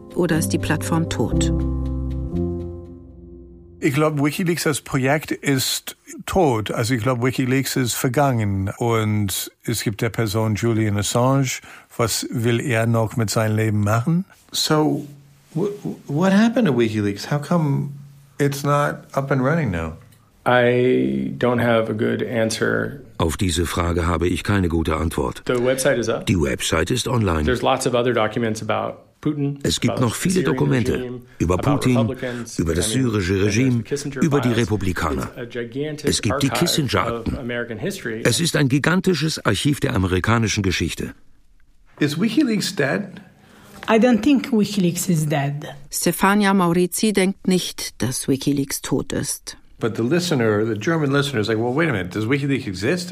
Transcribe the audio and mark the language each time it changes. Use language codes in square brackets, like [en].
[de] Oder ist die Plattform tot? Ich glaube, WikiLeaks als Projekt ist tot. Also ich glaube, WikiLeaks ist vergangen. Und es gibt der Person Julian Assange. Was will er noch mit seinem Leben machen? [en] So, what happened to WikiLeaks? How come it's not up and running now? I don't have a good answer. [de] Auf diese Frage habe ich keine gute Antwort. [en] The website is up. [de] Die Website ist online. [en] There's lots of other documents about Putin. [de] Es gibt noch viele Dokumente über Putin, über das syrische Regime, über die Republikaner. Es gibt die Kissinger-Akten. Es ist ein gigantisches Archiv der amerikanischen Geschichte. [en] Is WikiLeaks dead? I don't think WikiLeaks is dead. [de] Stefania Maurizi denkt nicht, dass WikiLeaks tot ist. [en] But the listener, the German listener is like, well, wait a minute, does WikiLeaks exist?